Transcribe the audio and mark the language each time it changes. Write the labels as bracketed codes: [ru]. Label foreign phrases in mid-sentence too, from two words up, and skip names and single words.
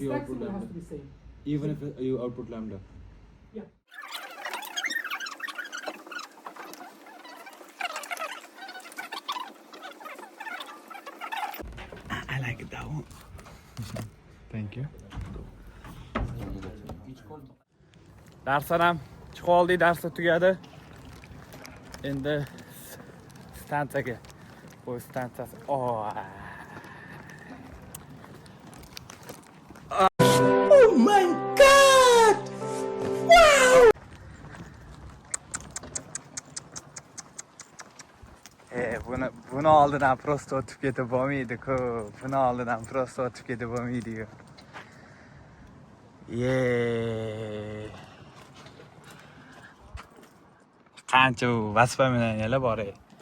[en] if you stack output symbol has lambda, to be same. even if you output lambda. Yeah. I like that one. Thank you. [uz] Darsdan ham chiqib oldik, darslar tugadi. Endi stansiyaga. Poyezd stansiyasi. [en] Oh my god! Wow! [uz] Buni oldidan prosto o'tib ketib bo'lmaydi-ku. Buni oldidan prosto o'tib ketib bo'lmaydi-ku. Qancha vоспоминания bor ey.